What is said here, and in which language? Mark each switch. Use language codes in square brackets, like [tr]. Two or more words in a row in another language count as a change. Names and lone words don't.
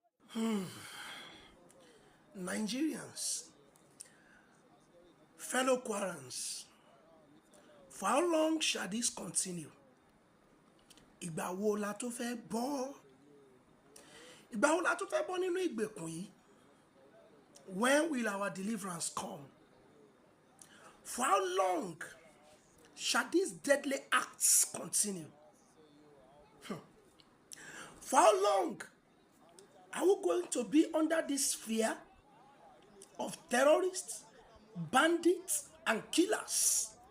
[en] Nigerians, fellow Kwarans, for how long shall this continue? [yo] Ìgbà wo la tó fẹ́ bọ́? Ìgbà wo la tó fẹ́ bọ́ nínú ìgbèkùn yìí? [en] When will our deliverance come? For how long shall these deadly acts continue? For how long are we going to be under this fear of terrorists, bandits, and killers?